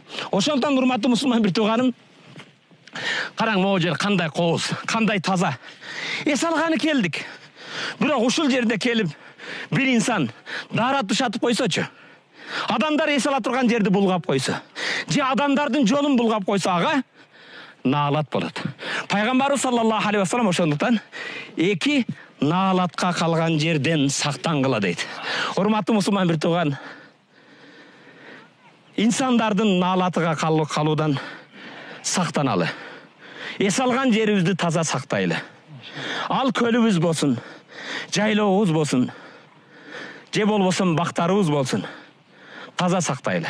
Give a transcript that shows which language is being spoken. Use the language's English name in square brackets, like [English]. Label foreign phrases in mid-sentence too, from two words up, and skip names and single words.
[Kyrgyz] Ошондон урматтуу мусулман бир тууганым, караң, могу жер кандай кооз, кандай таза. Эс алганы келдик. Бирок ушул жерде келип бир инсан дара тушатып койсочу, адамдар эс ала турган жерди булгап койсо, же адамдардын жолун булгап койсо, ага наалат болот. Пайгамбарыбыз [Arabic] صلى الله عليه وسلم [Kyrgyz] ошондуктан эки наалатка калган жерден сактангыла дейт. Урматтуу мусулман бир тууган, инсандардын наалатыга калуудан сактаналы. Эс алган жерибизди таза сактайлы. Ал көлүбүз болсун, жайлообуз болсун, же болбосо бактарыбыз болсун, таза сактайлы.